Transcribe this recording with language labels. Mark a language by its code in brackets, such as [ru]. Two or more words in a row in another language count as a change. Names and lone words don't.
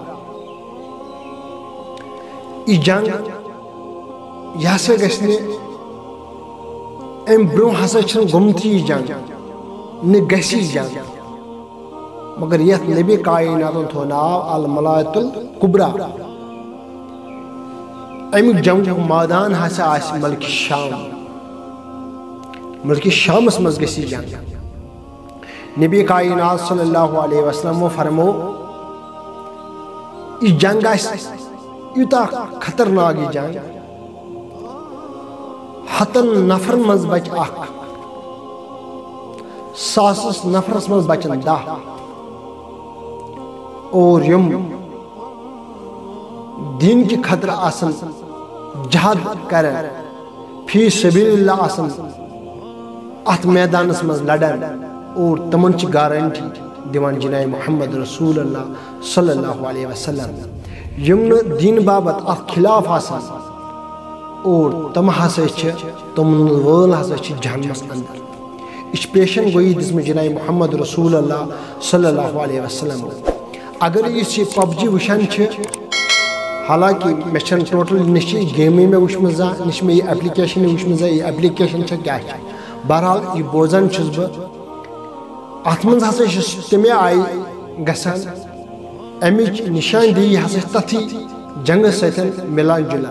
[ks] یہ جنگ یہ ہسا گژھِ نہٕ ام برونٛہہ ہسا چھنہٕ گوٚمتٕے یہ جنگ، نہ گژھِ یہ جنگ، مگر یتھ نبی کائناتن تھوٚو ناو الملائۃ الکبریٰ۔ امیُک جنگُک مٲدان ہسا آسہِ ملکہِ شام۔ ملکہِ شامس منٛز گژھِ یہ جنگ۔ نبی کائنات [ar] صلی اللہ علیہ وسلم [ks] فرمو یہ جنگ یوتاہ خطرناک یہ جنگ، ہتن نفر مز بچ اکھ، ساسس نفرس مز بچن 10، اور یم دین کی خطر آسن جہاد کرن [ar] فی سبیل اللہ [ks] آسن ات میدانس مز لڑن، اور تمن چھ گارنٹی دیوان جناب محمد رسول اللہ [ar] صلی اللہ علیہ وسلم [ks] یم دین بابت ات خلاف آسان، اور تم ہسا تمن وول ہسا جہنمس اندر۔ یہ پیشن گوئی دسمت جناب محمد رسول اللہ [ar] صلی اللہ علیہ وسلم۔ [ks] اگر یہ پب جی وچھان حالانکہ مے چھن ٹوٹل نش گیمے میں وچھم زانٛہہ، نش میں یہ ایپلکیشن وچھم زانٛہہ، یہ ایپلکیشن کیا بہرحال یہ بوزان چھس بہ ات من ہسا تمے آئی گژھان امچ نشاندہی ہسا تتھی جنگ سۭتۍ ملان جلان،